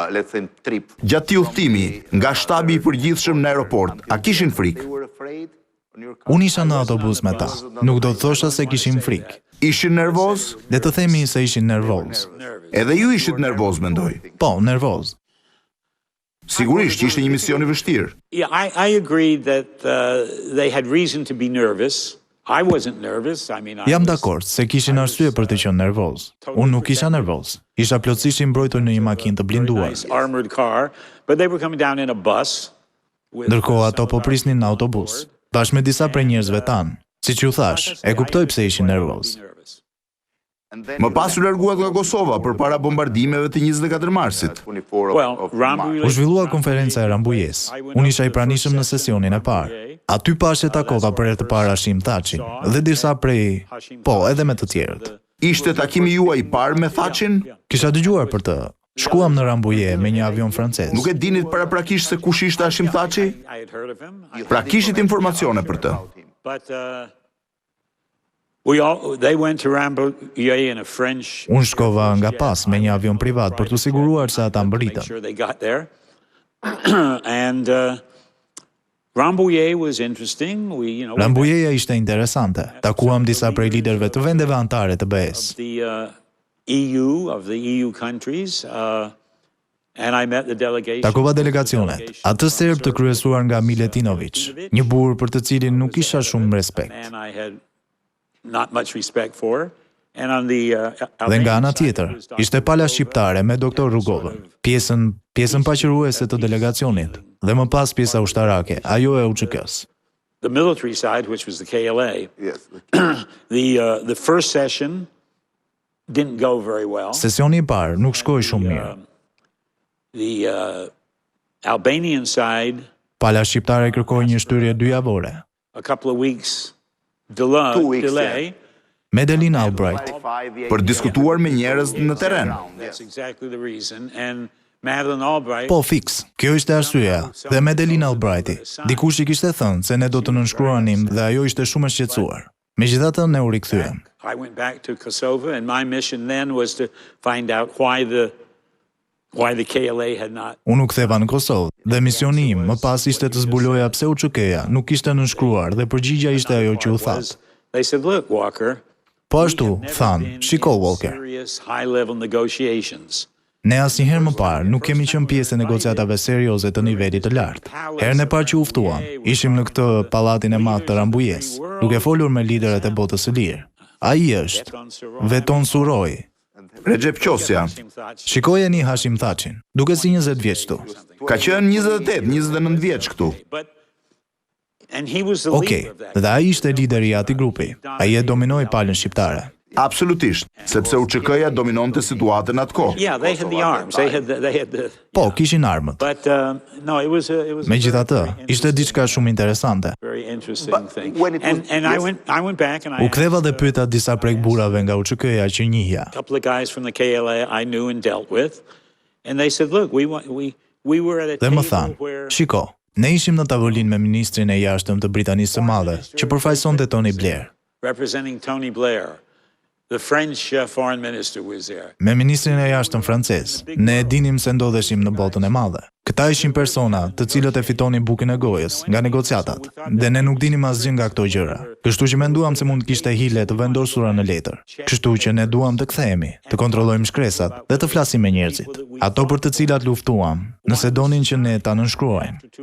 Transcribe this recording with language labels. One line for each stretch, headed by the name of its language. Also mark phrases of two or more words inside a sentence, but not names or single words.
Albanian: Gjatë këtij udhtimi, nga shtabi i përgjithshëm në aeroport, a kishin frikë? Unë isha në autobus me ta. Nuk do të thosha se kishim frikë. Ishin nervoz? Le të themi se ishin nervoz. Edhe ju ishit nervoz, mendoj. Po, nervoz. Sigurisht që ishte një mision i vështirë.
English: Yeah, I agreed that they had reason to be nervous. I wasn't nervous. I mean,
Albanian: Jam dakord se kishin arsye për të qenë nervoz. Unë nuk isha nervoz. Isha plotësisht i mbrojtur në një makinë të blinduar.
English: Armored car, but they were coming down in a bus.
Albanian: Ndërkohë ato po prisnin në autobus, bashkë me disa prej njerëzve tanë. Siç ju thash, e kuptoj pse ishin nervoz. Më pas u larguat nga Kosova përpara bombardimeve të 24 marsit. U zhvillua konferenca e Rambujes. Unë isha i pranishëm në sesionin e parë. Aty pash e takova për herë të parë Hashim Thaçin dhe disa prej, po, edhe me të tjerët. Ishte takimi juaj i parë me Thaçin? Kisha dëgjuar për të. Shkuam në Rambuje me një avion francez. Nuk e dinit paraprakisht se kush ishte Hashim Thaçi? Pra kishit informacione për të.
English: But they went to Rambouillet in a French.
Albanian: Unë shkova nga pas me një avion privat për të siguruar se ata mbërritën.
English: Sure they got there. And Rambouillet was interesting.
Albanian: Rambujeja ishte interesante. Takuam disa prej liderëve të vendeve anëtare të BE-s.
English: Of the EU countries. And I met the delegation.
Albanian: Takova delegacionet, atë serb të kryesuar nga Miletinović, një burr për të cilin nuk kisha shumë respekt.
English: Not much respect for. And on the
Albanian: Dhe nga ana tjetër, ishte pala shqiptare me doktor Rugovën, pjesën paqëruese të delegacionit, dhe më pas pjesa ushtarake, ajo e UÇK-s.
English: The military side, which was the KLA. Yes. The first session didn't go very well.
Albanian: Sesioni I parë nuk shkoi shumë mirë.
English: The Albanian side,
Albanian: pala shqiptare kërkoi një shtyrje 2 javore.
English: A couple of weeks delay. Madeleine Albright.
Albanian: Për diskutuar me njerëz në terren.
English: That's exactly the reason. And Madeleine Albright.
Albanian: Po fiks, kjo ishte arsyeja. Dhe Madeleine Albrighti, dikush I kishte thënë se ne do të nënshkruanim dhe ajo ishte shumë e shqetësuar. Megjithatë ne u rikthyem.
English: I went back to Kosovo and my mission then was to find out why the KLA had not.
Albanian: Unë u ktheva në Kosovë dhe misioni im më pas ishte të zbuloja pse UÇK-ja nuk ishte nënshkruar dhe përgjigjja ishte ajo që u thatë.
English: They said, "Look, Walker."
Albanian: Po ashtu, thanë, shiko Walker.
English: High-level negotiations.
Albanian: Ne asnjëherë më parë nuk kemi qenë pjesë e negociatave serioze të nivelit të lartë. Herën e parë që u ftuam, ishim në këtë pallatin e madh të Rambujes, duke folur me liderët e botës së lirë. Ai është Veton Suroi. Recep Qosja. Shikojeni Hashim Thaçin, duke si 20 vjeç këtu. Ka qenë 28, 29 vjeç këtu. Okej, dhe ai ishte lideri I atij grupi. Ai e dominoi palën shqiptare. Absolutisht, sepse UÇK-ja dominonte situatën atë kohë.
English: Yeah, they had the arms. They had the
Albanian: Po, kishin armët.
English: But no, it was
Albanian: Megjithatë, ishte diçka shumë interesante.
English: Very interesting thing. And I went back and
Albanian: U ktheva dhe pyeta disa prej burrave nga UÇK-ja që njihja.
English: A couple of guys from the KLA I knew and dealt with, and they said, "Look, we were at a
Albanian: Dhe më
English: table
Albanian: thanë,
English: where
Albanian: shiko, ne ishim në tavolinë me ministrin e jashtëm të Britanisë së Madhe, që përfaqësonte Tony Blair.
English: representing Tony Blair. The French foreign minister was there.
Albanian: Me ministrin e jashtëm francez, ne e dinim se ndodheshim në botën e madhe. Këta ishin persona të cilët e fitonin bukën e gojës nga negociatat, dhe ne nuk dinim asgjë nga këto gjëra. Kështu që menduam se mund të kishte hile të vendosura në letër. Kështu që ne duam të kthehemi, të kontrollojmë shkresat dhe të flasim me njerëzit, ato për të cilat luftuam, nëse donin që ne ta nënshkruajmë.